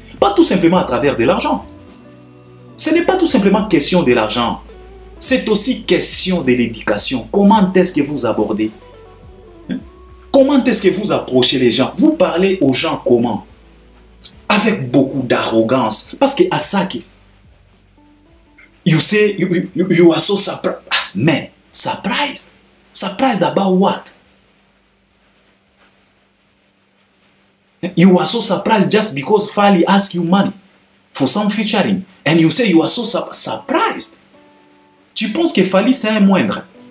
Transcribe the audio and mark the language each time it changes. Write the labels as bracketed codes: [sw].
[fr] Pas tout simplement à travers de l'argent. Ce n'est pas tout simplement question de l'argent. C'est aussi question de l'éducation. Comment est-ce que vous abordez? Comment est-ce que vous approchez les gens? Vous parlez aux gens comment? Avec beaucoup d'arrogance. Parce que [en] Asake, you say, you are so surprised. Man, surprised? Surprised about what? You are so surprised just because Fally asked you money for some featuring. And you say you are so surprised. [fr] Tu penses que Fally c'est un moindre?